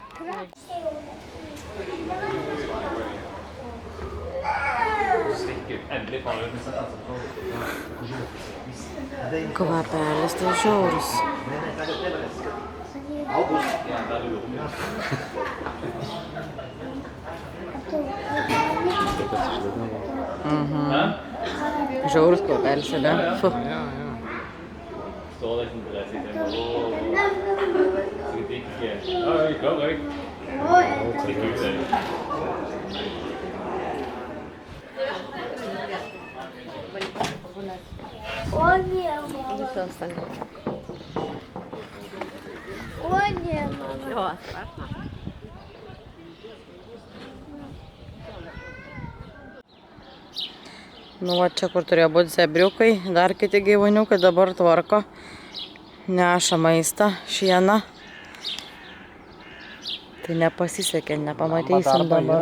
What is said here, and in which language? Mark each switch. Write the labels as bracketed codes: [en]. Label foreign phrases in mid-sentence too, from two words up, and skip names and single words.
[lt] Kvapelis tai žiaurus. Žiaurus kvapelis, ne? Fu. [da] Står der sådan en glas i den, og så kan det ikke. Kom, [ru] О, это... О, не, мама. О, не, мама. [lt] Nu, va čia, kur turėjo būti zebriukai, dar kiti gyvūniukai dabar tvarko, neša maistą, šieną. Tai nepasisekė, nepamatysim dabar.